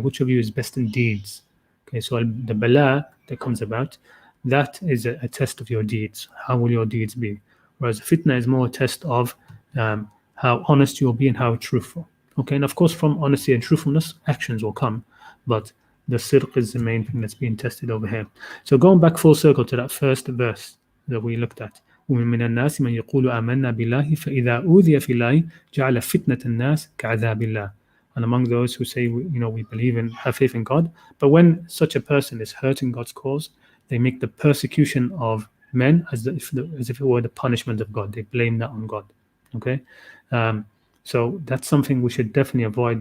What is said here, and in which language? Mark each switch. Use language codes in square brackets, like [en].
[en] Which of you is best in deeds? Okay, so the bala that comes about, that is a test of your deeds. How will your deeds be? Whereas fitna is more a test of how honest you'll be and how truthful. Okay, and of course from honesty and truthfulness, actions will come. But the sidq is the main thing that's being tested over here. So going back full circle to that first verse that we looked at. [ar] ومن الناس من يقول آمنا بالله فإذا أوذي في الله جعل فتنة الناس كعذاب الله. [en] And among those who say, we believe in, have faith in God, but when such a person is hurting God's cause, they make the persecution of men as if it were the punishment of God. They blame that on God. Okay, so that's something we should definitely avoid.